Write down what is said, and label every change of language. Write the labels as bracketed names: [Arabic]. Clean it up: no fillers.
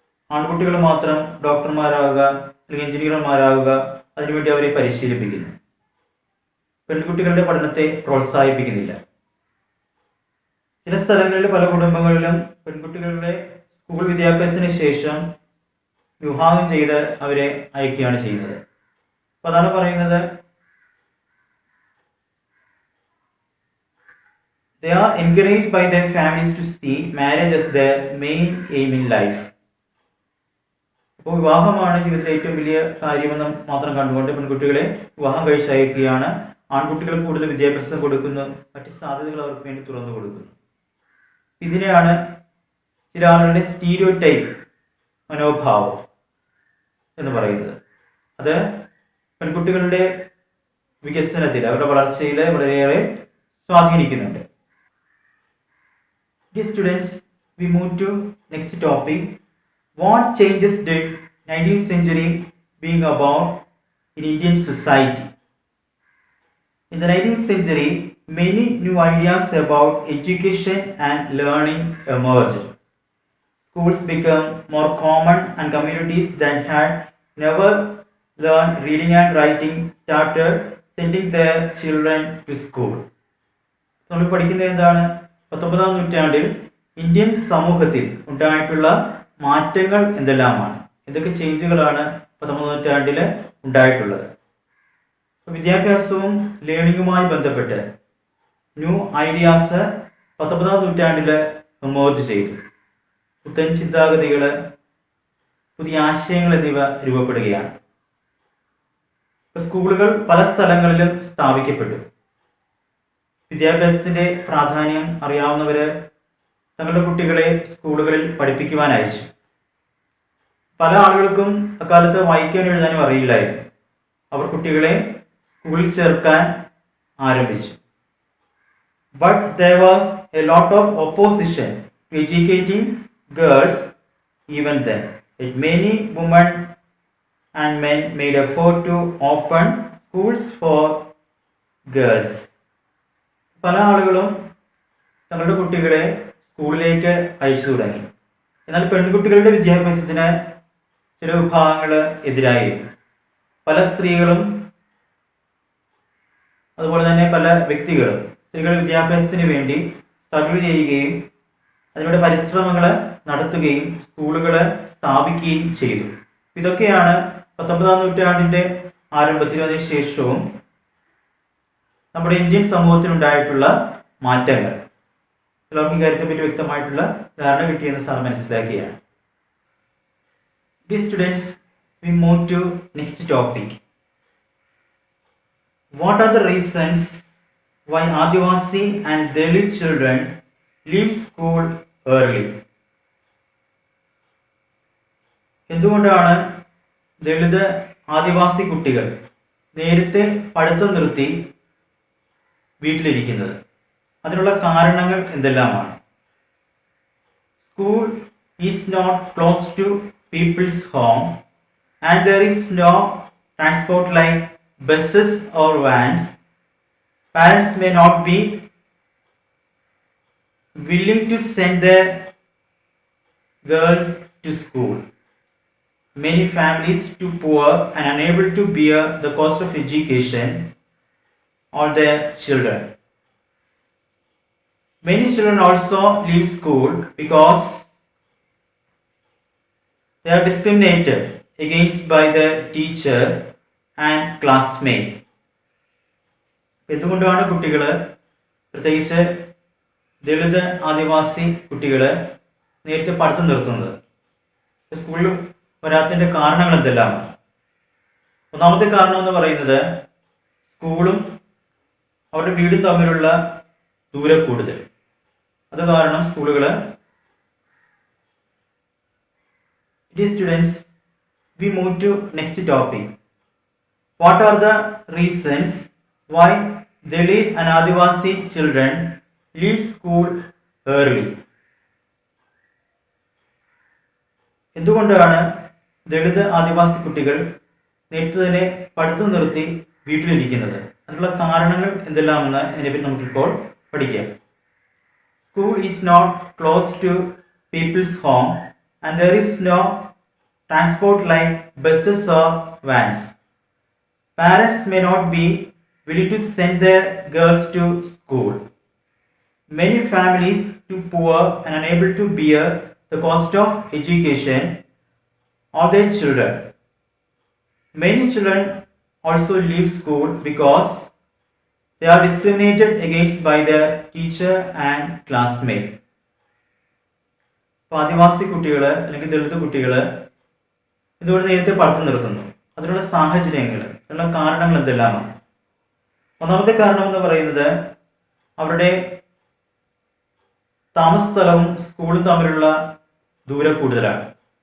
[Malayalam] ആൺകുട്ടികൾ മാത്രം ഡോക്ടർമാരാകുക അല്ലെങ്കിൽ എഞ്ചിനീയർമാരാകുക, അതിനുവേണ്ടി അവരെ പരിശീലിപ്പിക്കുന്നു. പെൺകുട്ടികളുടെ പഠനത്തെ പ്രോത്സാഹിപ്പിക്കുന്നില്ല. ചില സ്ഥലങ്ങളിൽ, പല കുടുംബങ്ങളിലും പെൺകുട്ടികളുടെ സ്കൂൾ വിദ്യാഭ്യാസത്തിന് ശേഷം വിവാഹം ചെയ്ത് അവരെ അയക്കുകയാണ് ചെയ്യുന്നത്. അപ്പം അതാണ് പറയുന്നത്, [English] they are encouraged by their families to see marriage as their main aim in life. [Malayalam] അപ്പോൾ വിവാഹമാണ് ജീവിതത്തിലെ ഏറ്റവും വലിയ കാര്യമെന്ന് മാത്രം കണ്ടുകൊണ്ട് പെൺകുട്ടികളെ വിവാഹം കഴിച്ചയക്കുകയാണ്. ആൺകുട്ടികൾ കൂടുതൽ വിദ്യാഭ്യാസം കൊടുക്കുന്നു, മറ്റ് സാധ്യതകൾ അവർക്ക് വേണ്ടി തുറന്നു കൊടുക്കുന്നു. ഇതിനെയാണ് ചില ആളുകളുടെ സ്റ്റീരിയോടൈപ്പ് മനോഭാവം. എന്ന് പറയുന്നത്. അത് പെൺകുട്ടികളുടെ വികസനത്തിൽ, അവരുടെ വളർച്ചയിൽ വളരെയേറെ സ്വാധീനിക്കുന്നുണ്ട്. [English] Dear students, we move to next topic. What changes did 19th century bring about in Indian society? In the 19th century, many new ideas about education and learning emerged. Schools became more common and communities that had never learned reading and writing started sending their children to school. [Malayalam] നമ്മൾ പഠിക്കുന്നത് എന്താണ്? 19ാം നൂറ്റാണ്ടിൽ Indian സമൂഹത്തിൽ ഉണ്ടായിട്ടുള്ള മാറ്റങ്ങൾ എന്തെല്ലാമാണ്, എന്തൊക്കെ ചേഞ്ചുകളാണ് 19ാം നൂറ്റാണ്ടിൽ ഉണ്ടായിട്ടുള്ളത്? വിദ്യാഭ്യാസവും ലേണിങ്ങുമായി ബന്ധപ്പെട്ട് [English] new ideas [Malayalam] 19ാം നൂറ്റാണ്ടിൽ എമേർജ് ചെയ്തു. പുത്തൻ ചിന്താഗതികൾ, പുതിയ ആശയങ്ങൾ എന്നിവ രൂപപ്പെടുകയാണ്. സ്കൂളുകൾ പല സ്ഥലങ്ങളിലും സ്ഥാപിക്കപ്പെട്ടു. വിദ്യാഭ്യാസത്തിന്റെ പ്രാധാന്യം അറിയാവുന്നവര് തങ്ങളുടെ കുട്ടികളെ സ്കൂളുകളിൽ പഠിപ്പിക്കുവാൻ അയച്ചു. പല ആളുകൾക്കും അക്കാലത്ത് വായിക്കാനും എഴുതാനും അറിയില്ലായിരുന്നു. അവർ കുട്ടികളെ സ്കൂളിൽ ചേർക്കാൻ ആരംഭിച്ചു. [English] But there was a lot of opposition to educating girls even then. Many women and men made effort to open schools for girls. [Malayalam] പല ആളുകളും തങ്ങളുടെ കുട്ടികളെ സ്കൂളിലേക്ക് അയച്ചു തുടങ്ങി. എന്നാൽ പെൺകുട്ടികളുടെ വിദ്യാഭ്യാസത്തിന് ചില വിഭാഗങ്ങൾ എതിരായിരുന്നു. പല സ്ത്രീകളും അതുപോലെ തന്നെ പല വ്യക്തികളും സ്ത്രീകളുടെ വിദ്യാഭ്യാസത്തിന് വേണ്ടി സ്ട്രഗിൾ ചെയ്യുകയും അതിലൂടെ പരിശ്രമങ്ങൾ നടത്തുകയും സ്കൂളുകൾ സ്ഥാപിക്കുകയും ചെയ്തു. ഇതൊക്കെയാണ് 19ാം നൂറ്റാണ്ടിന്റെ ആരംഭത്തിലും അതിനുശേഷവും നമ്മുടെ ഇന്ത്യൻ സമൂഹത്തിൽ ഉണ്ടായിട്ടുള്ള മാറ്റങ്ങൾ. ചിലർക്ക് ഈ കാര്യത്തെപ്പറ്റി വ്യക്തമായിട്ടുള്ള ധാരണ കിട്ടിയെന്ന് sir മനസ്സിലാക്കിയാണ്. [English] Dear students, we move to next topic. What are the reasons why Adivasi and Dalit children leave school early? [Malayalam] എന്തുകൊണ്ടാണ് ദളിത് ആദിവാസി കുട്ടികൾ നേരത്തെ പഠിത്തം നിർത്തി വീട്ടിലിരിക്കുന്നത്? അതിനുള്ള കാരണങ്ങൾ എന്തെല്ലാമാണ്? [English] School is not close to people's home and there is no transport like buses or vans. Parents may not be willing to send their girls to school. Many families too poor and unable to bear the cost of education on their children. Many children also leave school because they are discriminated against by the teacher and classmate. [Malayalam] എന്തുകൊണ്ടാണ് കുട്ടികൾ, പ്രത്യേകിച്ച് ദളിത് ആദിവാസി കുട്ടികൾ നേരത്തെ പഠിത്തം നിർത്തുന്നത്? സ്കൂളിൽ വരാത്തതിൻ്റെ കാരണങ്ങൾ എന്തെല്ലാമാണ്? ഒന്നാമത്തെ കാരണം എന്ന് പറയുന്നത് സ്കൂളും അവരുടെ വീടും തമ്മിലുള്ള ദൂരം കൂടുതൽ. അത് കാരണം സ്കൂളുകൾ. [English] Dear students, we move to next topic. What are the reasons why Dalit and Adivasi children leave school early? [Malayalam] എന്തുകൊണ്ടാണ് ദളിത് ആദിവാസി കുട്ടികൾ നേരത്തെ തന്നെ പഠിത്തം നിർത്തി വീട്ടിലിരിക്കുന്നത്? അതിനുള്ള കാരണങ്ങൾ എന്തെല്ലാമെന്ന് ഇതിനെപ്പറ്റി നമുക്കിപ്പോൾ പഠിക്കാം. [English] School is not close to people's home and there is no transport like buses or vans. Parents may not be willing to send their girls to school. Many families too poor and unable to bear the cost of education of their children. Many children also leave school because they are discriminated against by their teacher and classmate. [Malayalam] ആദിവാസി കുട്ടികൾ അല്ലെങ്കിൽ ദളിത് കുട്ടികൾ ഇതുകൊണ്ട് നേരത്തെ പഠിത്തം നിർത്തുന്നു. അതിനുള്ള സാഹചര്യങ്ങൾ, അതിനുള്ള കാരണങ്ങൾ എന്തെല്ലാമാണ്? ഒന്നാമത്തെ കാരണം എന്ന് പറയുന്നത് അവരുടെ താമസ സ്ഥലവും സ്കൂളും തമ്മിലുള്ള ദൂരം കൂടുതലാണ്.